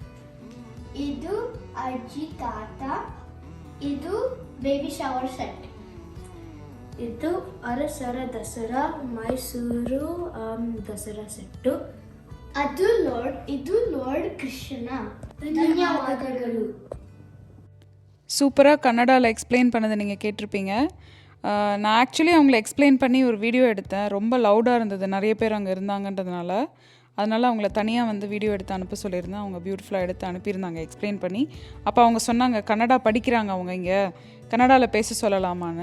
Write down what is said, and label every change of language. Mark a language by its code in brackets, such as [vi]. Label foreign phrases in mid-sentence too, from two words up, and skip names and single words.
[kn] ಇದು ಅಜ್ಜಿ ತಾತ. ಇದು ಬೇಬಿ ಶವರ್ ಸೆಟ್. ಇದು ಅರಸರ ದಸರಾ ಮೈಸೂರು ದಸರಾ ಸೆಟ್ಟು. ಇದು ಲಾರ್ಡ್ ಕೃಷ್ಣ. ಧನ್ಯವಾದಗಳು. [ta] சூப்பராக கன்னடாவில் எக்ஸ்பிளைன் பண்ணதை நீங்கள் கேட்டிருப்பீங்க. நான் ஆக்சுவலி அவங்கள எக்ஸ்பிளைன் பண்ணி ஒரு வீடியோ எடுத்தேன். ரொம்ப லவுடாக இருந்தது, நிறைய பேர் அங்கே இருந்தாங்கன்றதுனால. அதனால் அவங்கள தனியாக வந்து வீடியோ எடுத்து அனுப்ப சொல்லியிருந்தேன். அவங்க பியூட்டிஃபுல்லாக எடுத்து அனுப்பியிருந்தாங்க எக்ஸ்பிளைன் பண்ணி. அப்போ அவங்க சொன்னாங்க, கன்னடா படிக்கிறாங்க அவங்க, இங்கே கன்னடாவில் பேச சொல்லலாமான்னு.